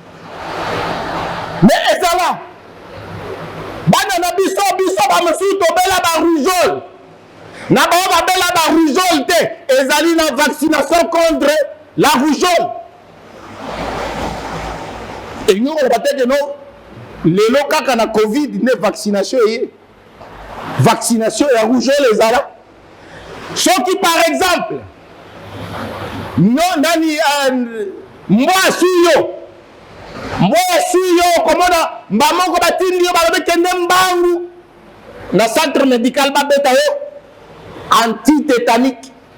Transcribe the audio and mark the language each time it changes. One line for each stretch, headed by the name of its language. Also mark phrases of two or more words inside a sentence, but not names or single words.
Lingala: mais ezala bana na biso bamosusu tobela barougeole na bao babela barougeole te ezali na
French: vaccination contre la rougeole
Lingala: elingi koloba te ke no lelo kaka na covid ne vaccination eye vaccination ya rougeole ezala soki
French: par exemple
Lingala: nani mbwa suyo komona mbamoko batindi yo balobi kende mbangu na
French: centre médical
Lingala: babeta yo antitétanique